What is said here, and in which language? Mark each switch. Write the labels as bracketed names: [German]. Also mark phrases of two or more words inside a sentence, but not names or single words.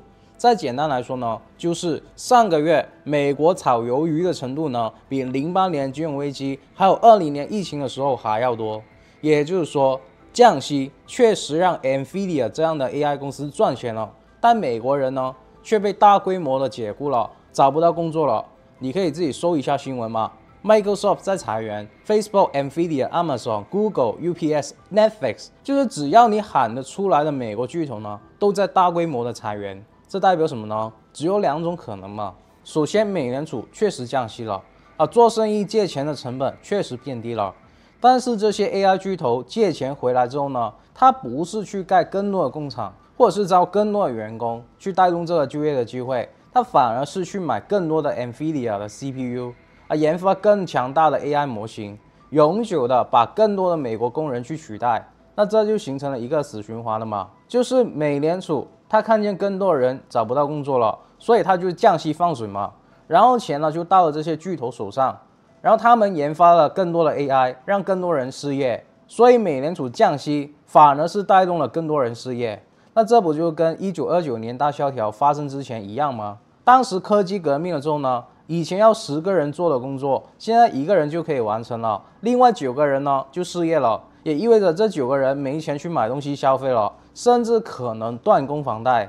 [Chinese] 再簡單來說呢，就是上個月美國炒魷魚的程度呢，比08年金融危機還有20年疫情的時候還要多。也就是說，降息確實讓 NVIDIA 這樣的 AI 公司賺錢了，但美國人呢卻被大規模的解雇了，找不到工作了。你可以自己搜一下新聞嘛。Microsoft 在裁員 ，Facebook、Nvidia、Amazon、Google、UPS、Netflix， 就是只要你喊得出來的美國巨頭呢，都在大規模的裁員。這代表什麼呢？只有2種可能嘛。首先，美聯儲確實降息了啊，做生意借錢的成本確實變低了。但是這些 AI 巨頭借錢回來之後呢，它不是去蓋更多的工廠，或者是招更多的員工去帶動這個就業的機會，它反而是去買更多的 Nvidia 的 CPU。研發更強大的 AI 模型，永久的把更多的美國工人去取代，那這就形成了一個死循環了嘛。就是美聯儲他看見更多的人找不到工作了，所以他就降息放水嘛，然後錢呢就到了這些巨頭手上，然後他們研發了更多的 AI，讓更多人失業， 所以美聯儲降息反而是帶動了更多人失業。那這不就跟1929年大蕭條發生之前一樣嗎？當時科技革命了之後呢，以前要10個人做的工作，現在1個人就可以完成了，另外9個人呢就失業了，也意味着這9個人沒錢去買東西消費了，甚至可能斷供房貸。